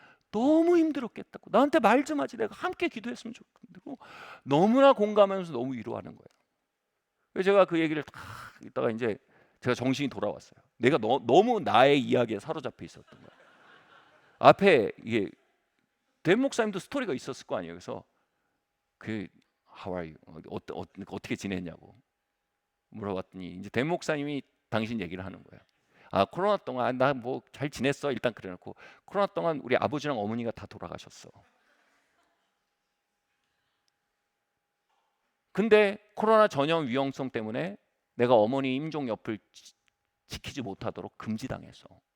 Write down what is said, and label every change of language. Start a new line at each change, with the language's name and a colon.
Korean: 너무 힘들었겠다고. 나한테 말 좀 하지. 내가 함께 기도했으면 좋겠고 너무나 공감하면서 너무 위로하는 거예요. 그래서 제가 그 얘기를 딱 있다가 이제 제가 정신이 돌아왔어요. 내가 너무 나의 이야기에 사로잡혀 있었던 거예요. 앞에 이게 댄 목사님도 스토리가 있었을 거 아니에요. 그래서 그
English: How are you?
Korean: 어떻게 지냈냐고 물어봤더니 이제 댄 목사님이 당신 얘기를 하는 거예요. 코로나 동안 나 뭐 잘 지냈어 일단 그래놓고 코로나 동안 우리 아버지랑 어머니가 다 돌아가셨어. 근데 코로나 전염 위험성 때문에 내가 어머니 임종 옆을 지키지 못하도록 금지당했어.